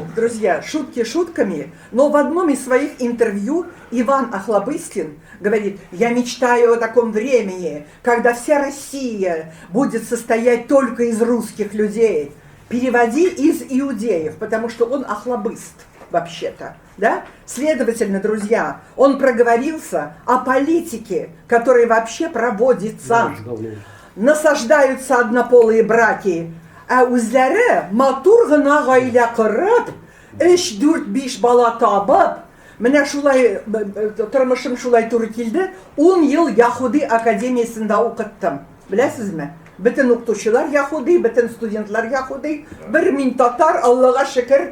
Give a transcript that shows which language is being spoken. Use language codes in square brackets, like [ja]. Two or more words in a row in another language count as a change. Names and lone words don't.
[ru] Друзья, шутки шутками, но в одном из своих интервью Иван Охлобыстин говорит: я мечтаю о таком времени, когда вся Россия будет состоять только из русских людей. Переводи из иудеев, потому что он охлобыст вообще-то. Да? Следовательно, друзья, он проговорился о политике, которая вообще проводится. Насаждаются однополые браки. [tt] А үзләре матур гына гаилә корып, 3-4-5 бала табып, менә шулай тормышым шулай туры килде. 10 ел Яһуди академиясында укыттым. Беләсезме? Бөтен укытучылар Яһуди, бөтен студентлар Яһуди, бер мин татар, Аллага шөкер.